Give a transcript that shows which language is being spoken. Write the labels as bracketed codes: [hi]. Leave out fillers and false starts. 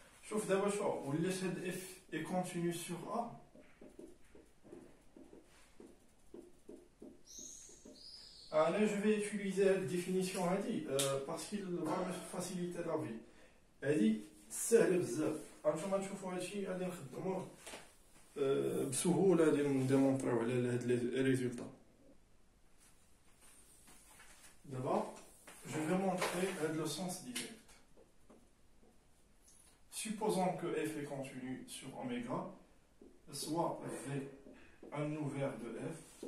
[ar] شوف دابا شو ولاش هاد [fr] f est continu sur A. Là je vais utiliser la définition parce qu'il va me faciliter la vie. [ar] هادي سهله بزاف. غنتوما تشوفوا هادشي غادي نخدموه بسهوله غادي نديمونطريو على هاد لي ريزولطا. [fr] دابا je vais montrer le sens direct. Supposons que f est continu sur oméga, soit v un ouvert de f.